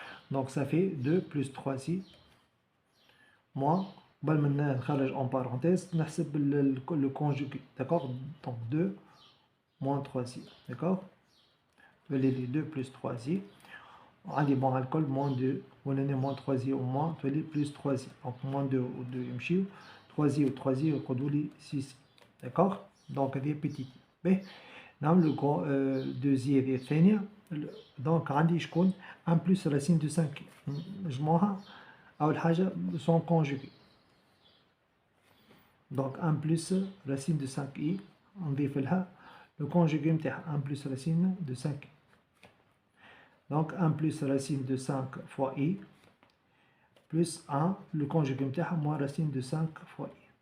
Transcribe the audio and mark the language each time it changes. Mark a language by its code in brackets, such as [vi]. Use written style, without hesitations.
[fr] Donc ça fait 2 plus 3i moins [ar] قبل ما نخرج [fr] en parenthèse نحسب le conjugué, d'accord. Donc 2 moins 3i, d'accord. [ar] تولي لي 2 [fr] plus 3i عندي bon الكل moins 2 ولاني moins 3i au moins تولي plus 3i, donc moins 2 و 2 [ar] يمشيو 3i و 3i يقعدوا لي [fr] 6i, d'accord. [ar] donc هذه بيتيت. باهي نعملو 2i هذه الثانية. دونك عندي شكون [fr] 1 plus racine de 5i [ar] نجموها أول حاجة [fr] son conjugué. donc 1 plus racine de 5i [ar] نضيف لها [fr] le conjugué نتاعها 1 plus racine de 5i. Donc 1 plus racine de 5 fois i plus 1, le conjugué نتاعها moins racine de 5 fois i.